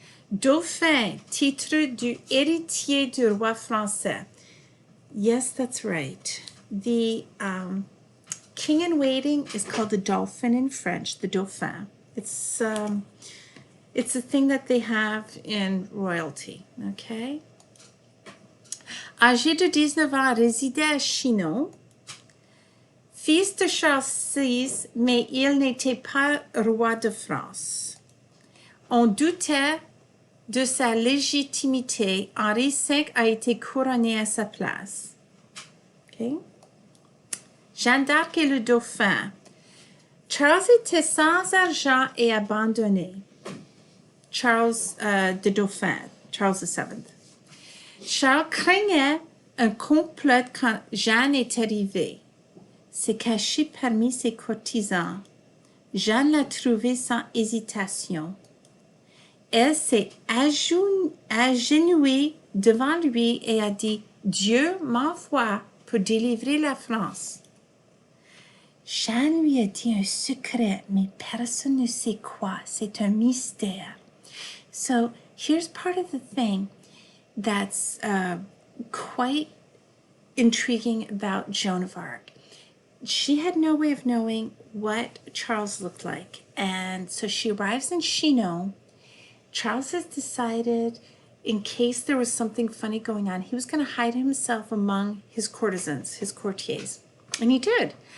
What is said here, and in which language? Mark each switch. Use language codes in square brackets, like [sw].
[fr] Dauphin, titre du héritier du roi français. [en] Yes, that's right. The king in waiting is called the Dauphin in French, the Dauphin. It's a thing that they have in royalty, okay? [fr] Âgé de 19 ans, résidait à Chinon. Fils de Charles VI, mais il n'était pas roi de France. On doutait de sa légitimité. Henri V a été couronné à sa place. Okay. Jeanne d'Arc et le Dauphin. Charles était sans argent et abandonné. [en] Charles the Dauphin, Charles VII. [fr] Charles craignait un complot quand Jeanne est arrivée. S'est caché parmi ses courtisans. Jeanne l'a trouvé sans hésitation. Elle s'est agenouillée devant lui et a dit « Dieu m'envoie pour délivrer la France. » Jeanne lui a dit un secret, mais personne ne sait quoi. C'est un mystère. [en] So here's part of the thing that's quite intriguing about Joan of Arc. She had no way of knowing what Charles looked like. And so she arrives in Chinon. Charles has decided, in case there was something funny going on, he was going to hide himself among his courtesans, his courtiers. And he did.